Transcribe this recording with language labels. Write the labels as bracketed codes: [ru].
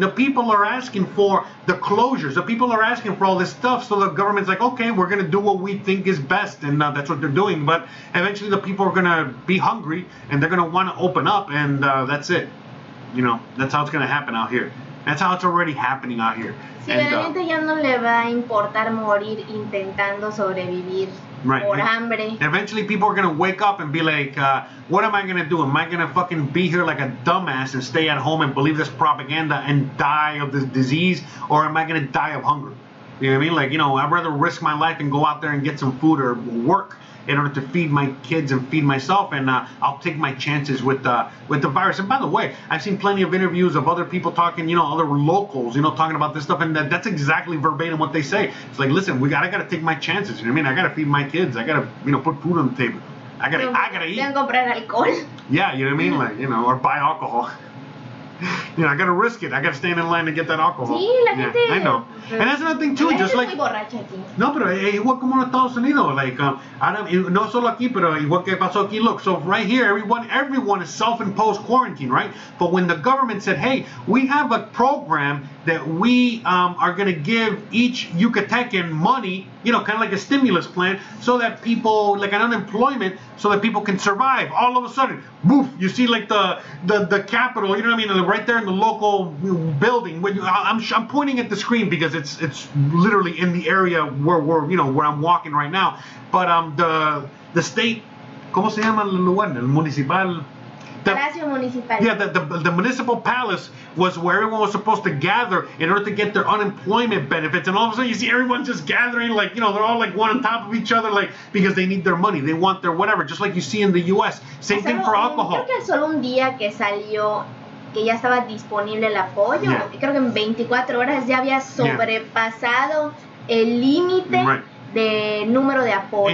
[en] The people are asking for the closures. The people are asking for all this stuff. So the government's like, okay, we're going to do what we think is best. And that's what they're doing. But eventually the people are going to be hungry and they're going to want to open up. And that's it. You know, that's how it's going to happen out here. That's how it's already happening out here. [es] Sí, a la gente ya no le va a importar morir intentando sobrevivir por hambre. [en] Eventually people are going to wake up and be like, what am I going to do? Am I going to fucking be here like a dumbass and stay at home and believe this propaganda and die of this disease? Or am I going to die of hunger? You know what I mean? Like, you know, I'd rather risk my life and go out there and get some food or work in order to feed my kids and feed myself, and I'll take my chances with the virus. And by the way, I've seen plenty of interviews of other people talking, you know, other locals, you know, talking about this stuff, and that's exactly verbatim what they say. It's like, listen, I gotta take my chances. You know what I mean? I gotta feed my kids. I gotta, you know, put food on the table. I gotta eat. [es] Comprar alcohol. [en] Yeah, you know what I mean? Like, you know, or buy alcohol. You know, I gotta risk it. I gotta stand in line to get that alcohol. [es] Sí, la gente. [en] I know. And that's another thing too. Just like. [es] No, pero igual como en Estados Unidos, like, no solo aquí, pero igual que pasó aquí. [en] Look, so right here, everyone is self-imposed quarantine, right? But when the government said, hey, we have a program that we are gonna give each Yucatecan money, you know, kind of like a stimulus plan, so that people, like an unemployment, so that people can survive. All of a sudden, boof, you see like the Capitol, you know what I mean, right there in the local building. I'm pointing at the screen because it's literally in the area where I'm walking right now. But the state, [es] ¿cómo se llama el lugar? El municipal. Palacio Municipal. [en] Yeah, the municipal palace was where everyone was supposed to gather in order to get their unemployment benefits, and all of a sudden you see everyone just gathering, like, you know, they're all like one on top of each other, like, because they need their money, they want their whatever, just like you see in the U.S. Same thing for alcohol. [es] Creo que solo un día que salió que ya estaba disponible el apoyo, creo que en 24 horas ya había sobrepasado el límite de número de apoyo.